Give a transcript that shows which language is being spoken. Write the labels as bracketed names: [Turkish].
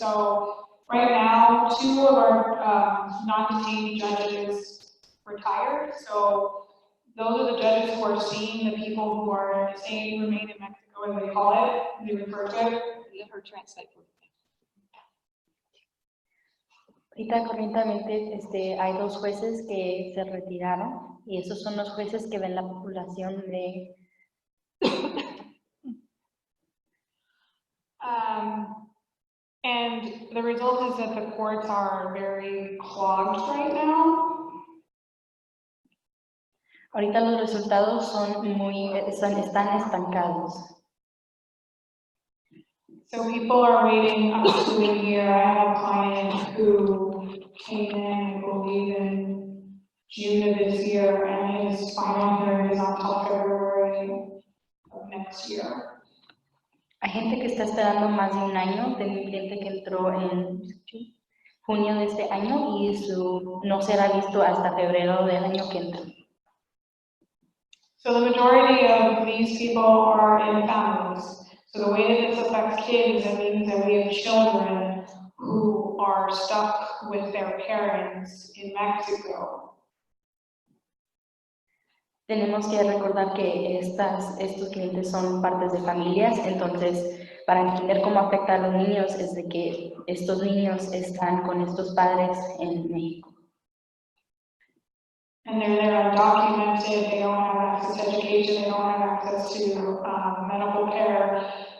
[English] So right now, 2 of our non-detained judges retired. So those are the judges who are seeing the people who are staying, remain in Mexico, as they call it, they refer to it. Let her translate for [Spanish] Ahorita corrientemente hay dos jueces que se retiraron y esos son los jueces que ven la población de... [English] And the result is that the courts are very clogged right now. [Spanish] Ahorita los resultados están estancados. [English] So people are waiting up to a year. I have a client who came in, I believe, in June of this year, and his final hearing is until February of next year. [Spanish] Hay gente que está esperando más de un año. Tengo un cliente que entró en junio de este año y no será visto hasta febrero del año que entra. [English] So the majority of these people are in families. So the way that this affects kids, it means that we have children who are stuck with their parents in Mexico. [Spanish] Tenemos que recordar que estos clientes son partes de familias, entonces para entender cómo afecta a los niños es de que estos niños están con estos padres en México. [English] And they're there undocumented, they don't have access to education, they don't have access to medical care.